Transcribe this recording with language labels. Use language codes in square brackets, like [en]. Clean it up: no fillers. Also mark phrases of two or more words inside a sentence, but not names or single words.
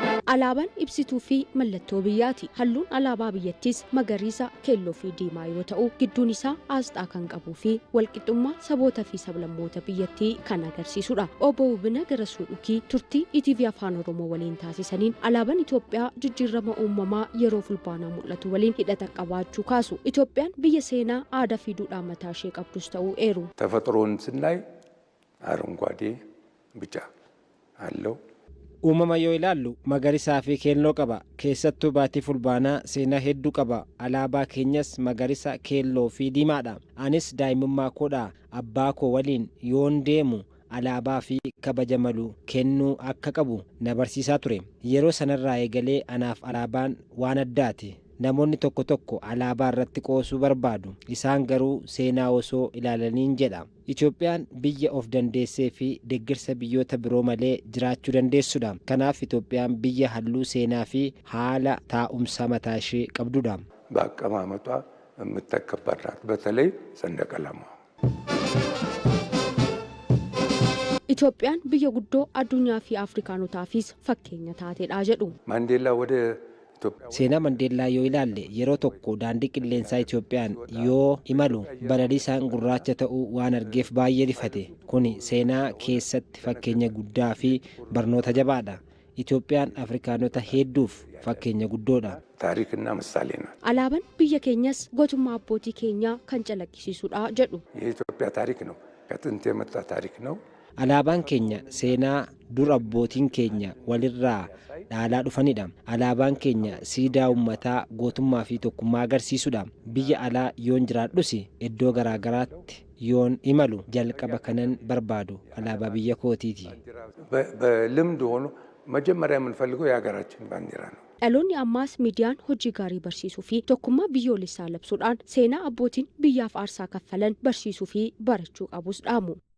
[om] Alaabaan ibsituu fi mallattoo biyyaati. Halluun alaabaa biyyattiis magariisa, keelloo fi diimaa yoo ta'u, gidduun isaa asxaa kan qabuu fi walqixxummaa saboota fi sablammoota biyyattii kan agarsiisudha. Obbo Wubina Garasuu turtii ETV Afaan Oromoo waliin taasisaniin alaabaan Itoophiyaa jijjiirama uumamaa yeroo fulbaanaa mul'atu waliin hidhata qabaachuu kaasu. Itoophiyaan biyya seenaa aadaa fi duudhaa mataa ishee qabdus ta'uu eeru. [am] ተፈጥሮን ስናይ አረንጓዴ ቢጫ አለው [om] uumama yoo ilaallu magariisaa fi keelloo qaba keessattuu baatii fulbaanaa seenaa hedduu qaba alaabaa keenyas magariisa keelloo fi diimaadha anis daa'imummaa koodhaa abbaa koo waliin yoon deemu alaabaa fi kabaja malu kennuu akka qabu na barsiisaa ture yeroo sanarraa eegalee anaaf alaabaan waan addaati namoonni tokko tokko alaabaa irratti qoosuu barbaadu isaan garuu seenaa osoo ilaalaniin jedha Itoophiyaan biyya of dandeessee fi deeggarsa biyyoota biroo malee jiraachuu dandeessudha kanaaf Itoophiyaan biyya halluu seenaa fi haala taa'umsa mataa ishee qabdudha [am] በአቀማመጧ የምትከበር ናት በተለይ ሰንደቅ ዓላማዋ [om] Itoophiyaan biyya guddoo addunyaa fi Afrikaanotaafis fakkeenya taateedha jedhu. [am] ማንዴላ ወደ [om] Seenaa Mandeellaa yoo ilaalle yeroo tokko daandii qilleensaa Itoophiyaan yoo imalu balaliisaan gurraacha ta'uu waan argeef baay'ee rifate kuni seenaa keessatti fakkeenya guddaa fi barnoota jabaadha Itoophiyaan Afrikaanota hedduuf fakkeenya guddoodha [am] ታሪክና ምሳሌ ናት [om] Alaabaan biyya keenyas gootummaa abbootii keenyaa kan calaqqisiisudha jedhu. [am] የኢትዮጵያ ታሪክ ነው ከጥንት የመጣ ታሪክ ነው [om] Alaabaan keenya seenaa dur abbootiin keenya walirraa dhaalaa dhufanidha. Alaabaan keenya siidaa uummataa gootummaa fi tokkummaa agarsiisudha. Biyya alaa yoon jiraadhus iddoo garaagaraatti yoon imalu jalqaba kanan barbaadu alaabaa biyya kootiiti. [am] በልምድ ሆኖ መጀመሪያ የምንፈልገው የሀገራችን ባንዲራ ነው [om] Dhaloonni ammaas miidiyaan hojii gaarii barsiisuu fi tokkummaa biyyoolessaa labsuudhaan seenaa abbootiin biyyaaf aarsaa kaffalan barsiisuu fi barachuu qabus dhaamu.